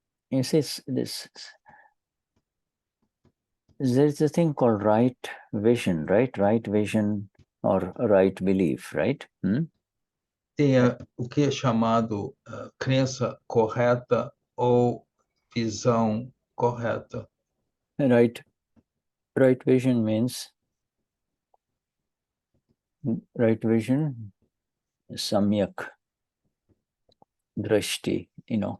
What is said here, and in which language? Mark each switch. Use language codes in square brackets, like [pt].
[en] You see, there's a thing called right vision, right? Right vision or right belief, right? [pt] Tem o que é chamado crença correta ou visão correta. [en] Right vision means right vision, samyak drashti, you know.